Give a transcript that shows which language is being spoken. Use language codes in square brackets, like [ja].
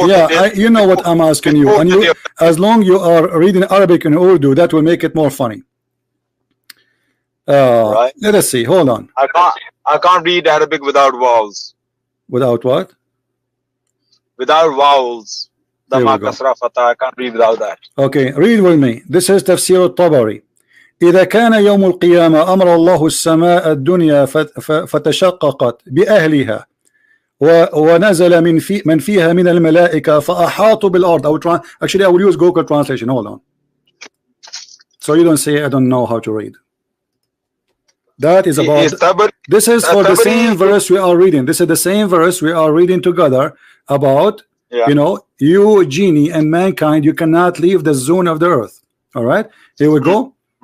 [en] Yeah, you know what I'm asking you. And you, as long you are reading Arabic and Urdu, that will make it more funny. Right. Let us see. Hold on. I can't read Arabic without vowels. Without what? Without vowels. I can't read without that. Okay, read with me. This is تفسير الطبري. [ar] إذا كان يوم القيامة أمر الله السماء الدنيا فتشققت بأهلها ونزل من فيها من الملائكة فأحاطوا بالأرض. [en] Actually, I will use Google translation. Hold on. So you don't say I don't know how to read. That is about. This is for the same verse we are reading. This is the same verse we are reading together about. You know, you, genie, and mankind. You cannot leave the zone of the earth. All right. Here we go.